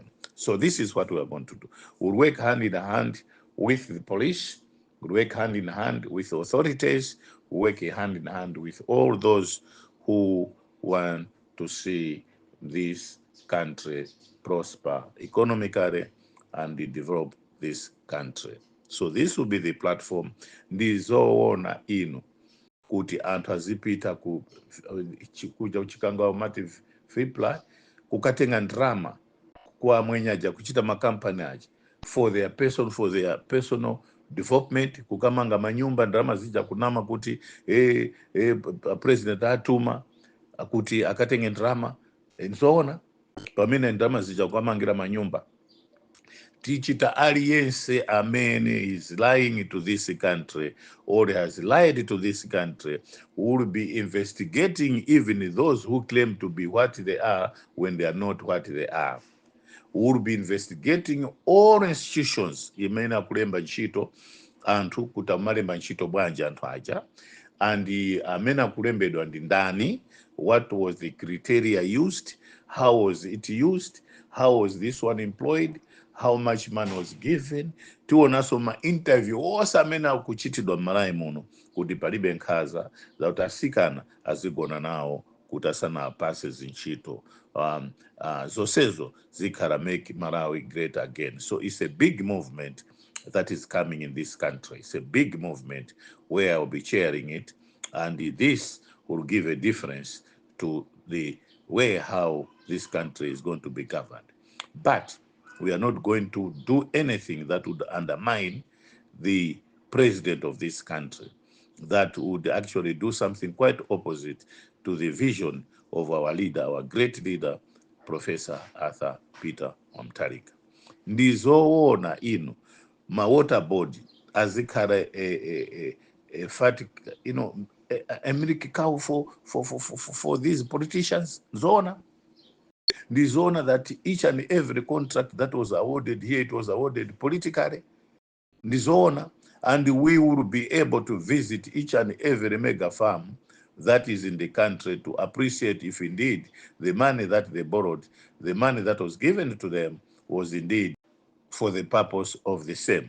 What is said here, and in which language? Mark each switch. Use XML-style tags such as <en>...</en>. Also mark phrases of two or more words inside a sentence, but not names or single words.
<en>So this is what we are going to do. We'll work hand in hand with the police, we'll work hand in hand with authorities, we'll work hand in hand with all those who want to see this country prosper economically and develop this country. So this will be the platform.</en> <ny>Ndizoona ino kuti anthu azipita kuja kuchikanga mati fipla kukatenga ndrama kwa mwenye aja kuchita makampani aja</ny> <en>for their personal development,</en> <ny>kukamanga manyumba ndrama zija kunama kuti president atuma kuti akatenge ndrama nzoona pamene ndrama zija kukamangira manyumba. Tichita aliyense amene</ny> <en>is lying to this country or has lied to this country will be investigating even those who claim to be what they are when they are not what they are. Will be investigating all institutions</en> <ny>imene akulemba ntchito anthu kuti amalemba ntchito bwanji anthu aja, and amene akulembedwa ndi ndani,</ny> <en>what was the criteria used, how was it used, how was this one employed, how much money was given.</en> <ny>Tionanso ma interview onse amene akuchitidwa m'Malawi muno kuti palibe nkhanza zakuti asikana azigona nawo kuti asanapase zintchito. Zonsezo zikhala Make Malawi Great Again.</ny> <en>So it's a big movement that is coming in this country. It's a big movement where I'll be chairing it, and this will give a difference to the way how this country is going to be governed. But we are not going to do anything that would undermine the president of this country, that would actually do something quite opposite to the vision of our leader, our great leader, Professor Arthur Peter Mutharika.</en> <ny>Ndizoona ino ma</ny> <en>water board</en> <ny>azikhala a</ny> <en>milk cow for these politicians. Zona that each and every contract that was awarded here, it was awarded politically. Zona, and we will be able to visit each and every mega farm that is in the country to appreciate if indeed the money that they borrowed, the money that was given to them was indeed for the purpose of the same.</en>